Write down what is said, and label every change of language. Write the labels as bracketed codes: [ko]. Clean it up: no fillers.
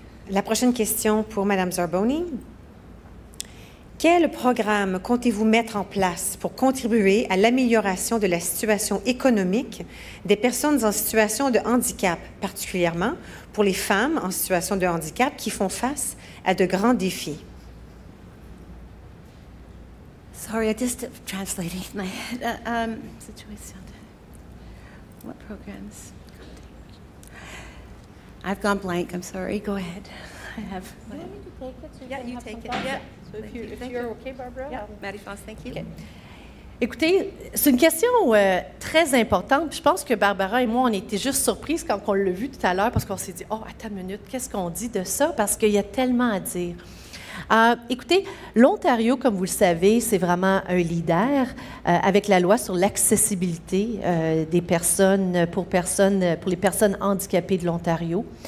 [fr] La prochaine question pour Mme Zarboni. Quel programme comptez-vous mettre en place pour contribuer à l'amélioration de la situation économique des personnes en situation de handicap, particulièrement pour les femmes en situation de handicap qui font face à de grands défis? [en] Sorry, I just translating my head. Situation. What programs? I've gone blank. I'm sorry. Go ahead. I have. Do you want me to take it? So Yeah, you take it. Yeah. So if you're okay, Barbara. Yeah, Marie-France, thank you. Okay. [fr] Écoutez, c'est une question très importante. Je pense que Barbara et moi, on était juste surprises quand on l'a vu tout à l'heure parce qu'on s'est dit « Oh, attends une minute, qu'est-ce qu'on dit de ça? » Parce qu'il y a tellement à dire. Écoutez, l'Ontario, comme vous le savez, c'est vraiment un leader avec la loi sur l'accessibilité des personnes pour les personnes handicapées de l'Ontario.